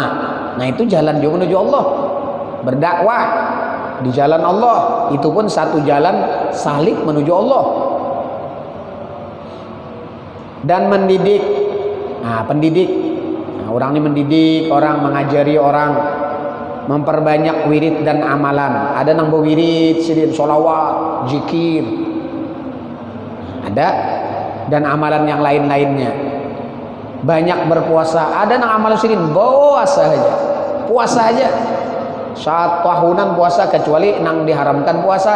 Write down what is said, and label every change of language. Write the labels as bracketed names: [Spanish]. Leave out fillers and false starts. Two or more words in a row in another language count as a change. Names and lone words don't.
[Indonesian] Nah itu jalan dia menuju Allah. Berdakwah di jalan Allah, itu pun satu jalan salik menuju Allah. Dan mendidik. Nah pendidik, nah, orang ini mendidik orang, mengajari orang, memperbanyak wirid dan amalan. [Banjar] Ada nang berwirid sidin sholawat, zikir, ada, dan amalan yang lain-lainnya. [Indonesian] Banyak berpuasa. [Banjar] Ada nang amalan sidin puasa aja, puasa aja. Saat tahunan puasa kecuali nang diharamkan puasa.